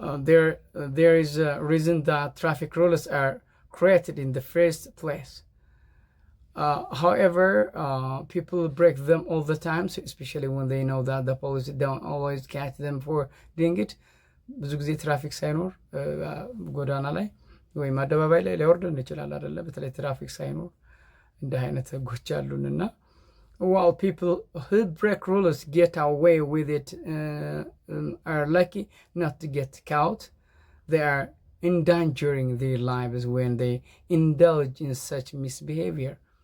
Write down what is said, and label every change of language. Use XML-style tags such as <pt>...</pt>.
<en>There is a reason that traffic rules are created in the first place. However, people break them all the time, so especially when they know that the police don't always catch them for doing it.</en> <am>ብዙ ጊዜ ትራፊክ ሳይኖር ጎዳና ላይ ወይም አደባባይ ላይ ሊወርድ እንችላል አይደለ? በተለይ ትራፊክ ሳይኖር እንደ አይነት ህጎች አሉንና</am> <en>while people who break rules get away with it are lucky not to get caught, they are endangering their lives when they indulge in such misbehavior.</en>